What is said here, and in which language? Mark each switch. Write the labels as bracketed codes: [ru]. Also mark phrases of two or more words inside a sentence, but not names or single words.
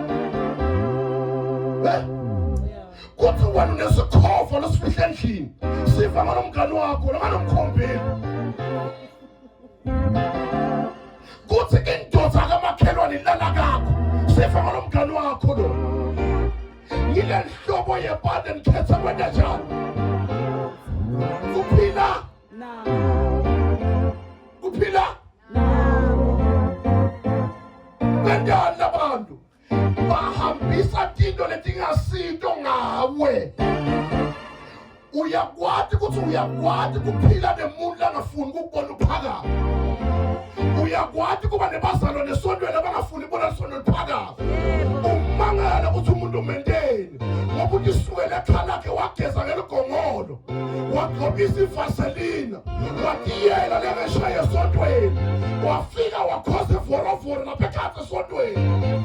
[ss] Kuthi wena unesikhovo lesifihle endlini siva ngalo mngani wakho nganomkhombeli. Kuthi indoda kamakhelwane ilala kakho siva ngalo mngani wakho lo. Ngile nhlobo yebantu enikhetha wena njani? Kuphila? Kuphila? Bendani labantu bahambisa tinto letingasinto ngawe. Uyakwati ukuthi uyakwati kuphila nemuntu langafuni ukubona uphakama. Uyakwati kuba nebazalwane nesondweni abangafuni ukubona isondwe liphakama. Umangala ukuthi umuntu umendeni ngoba uthi sukela ekhaya lakhe wageza ngeligongolo wagqokisa ivaselina watiyela lengeshaya esondweni wafika wakhoza ivorovoro lapha ekhaya esondweni.